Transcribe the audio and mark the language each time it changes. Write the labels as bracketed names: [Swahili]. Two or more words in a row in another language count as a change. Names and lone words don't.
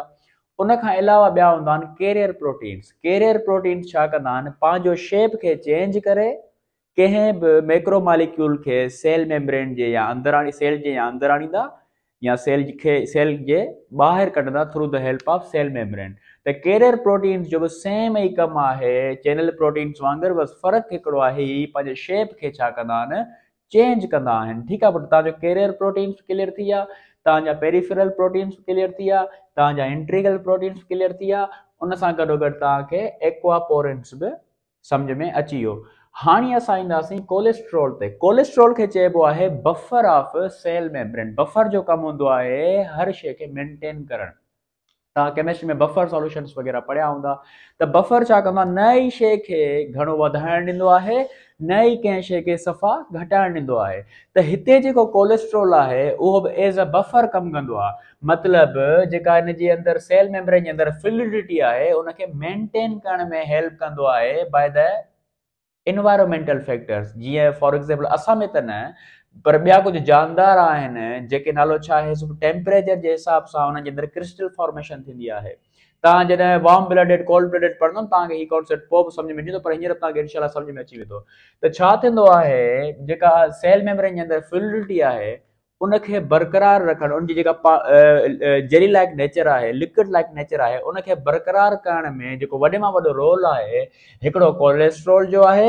[Sindhi] उन खां अलावा ॿिया हूंदा आहिनि [English] carrier proteins. carrier proteins [Sindhi] छा कंदा आहिनि, पंहिंजो शेप खे चेंज करे कंहिं बि [English] macro molecule [Sindhi] खे [English] cell membrane [Sindhi] जे या अंदराणी सेल जे या अंदरि आणींदा, या सेल जे ॿाहिरि कढंदा [English] through the help of cell membrane. [Sindhi] त [English] carrier proteins [Sindhi] जो बि सेम ई कमु आहे, [English] channel proteins [Sindhi] वांगुरु, बसि फ़र्क़ु हिकिड़ो आहे, ही पंहिंजे शेप खे छा कंदा आहिनि, चेंज कंदा आहिनि। ठीकु आहे, बट तव्हांजो [English] carrier proteins [Sindhi] क्लियर थी विया, तव्हांजा [English] peripheral proteins [Sindhi] क्लियर थी विया, तव्हांजा [English] integral proteins [Sindhi] क्लियर थी विया, उन सां गॾोगॾु तव्हांखे एक्वापोरेंट्स बि सम्झ में अची वियो। हाणे असां ईंदासीं कोलेस्ट्रॉल ते। कोलेस्ट्रॉल खे चइबो आहे [English] buffer of cell membrane. [Sindhi] बफर जो कमु हूंदो आहे हर शइ खे मेंटेन करणु। तव्हां केमिस्ट्री में [English] buffer solutions [Sindhi] वग़ैरह पढ़िया हूंदा। त बफर छा कंदो आहे, नई शइ खे घणो वधाइणु ॾींदो आहे, नई कंहिं शइ खे सफ़ा घटाइणु ॾींदो आहे। त हिते जेको कोलेस्ट्रॉल आहे उहो बि [English] as a buffer [Sindhi] कमु कंदो आहे। मतिलबु जेका हिन जे अंदरि [English] cell membrane [Sindhi] जे अंदरि फ्लूइडिटी आहे उनखे मेंटेन करण में हेल्प कंदो आहे [English] by the environmental factors. [Sindhi] जीअं [English] for example [Sindhi] असां में त न, पर ॿिया कुझु जानदार आहिनि जेके नालो छा आहे, टेम्परेचर जे हिसाब सां हुननि जे अंदरि [English] crystal formation [Sindhi] थींदी आहे। तव्हां जॾहिं [English] warm blooded cold blooded [Sindhi] पढ़ंदो तव्हांखे ही कॉन्सेप्ट पोइ बि सम्झ में ईंदो, पर हींअर तव्हांखे इंशाल्लाह सम्झ में अची वेंदो। त छा थींदो आहे, जेका [English] cell membrane [Sindhi] जे अंदरि फ्लूइडिटी आहे उनखे बरक़रार रखणु, उनजी जेका [English] jelly like nature [Sindhi] आहे, [English] liquid like nature [Sindhi] आहे, उनखे बरक़रार करण में जेको वॾे मां वॾो रोल आहे हिकिड़ो कोलेस्ट्रॉल जो आहे।